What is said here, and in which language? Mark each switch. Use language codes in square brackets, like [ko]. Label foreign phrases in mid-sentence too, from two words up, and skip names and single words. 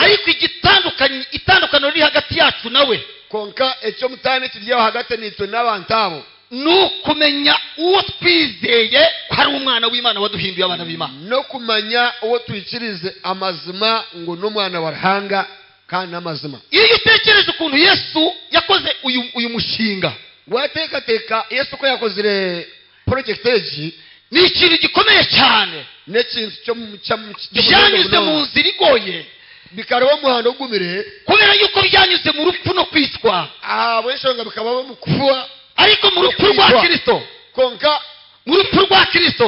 [rw] ariko itandukano riri hagati yacu nawe [nyn] konka ecyo mutane kiryaho hagati nitwe n'abantu abo [rw] nukumenya uwo twizeye ko ari umwana w'Imana waduhinduye abana b'Imana, [nyn] no kumanya uwo twikirize amazima ngo n'umwana wa Ruhanga kandi amazima. [rw] iyo utekereje ukuntu Yesu yakoze uyu mushinga, [nyn] watekateka Yesu ko yakozire project egi [rw] ni ikintu gikomeye cyane, [nyn] n'ekintu [rw] byanyuze mu nzira igoye, [nyn] bikaba umuhanda ugumire [rw] kubera yuko byanyuze mu rupfu no kwicwa, [nyn] bw'eshonga bikaba mu kufa, [rw] ariko mu rupfu rwa Kristo, [nyn] konka [rw] mu rupfu rwa Kristo,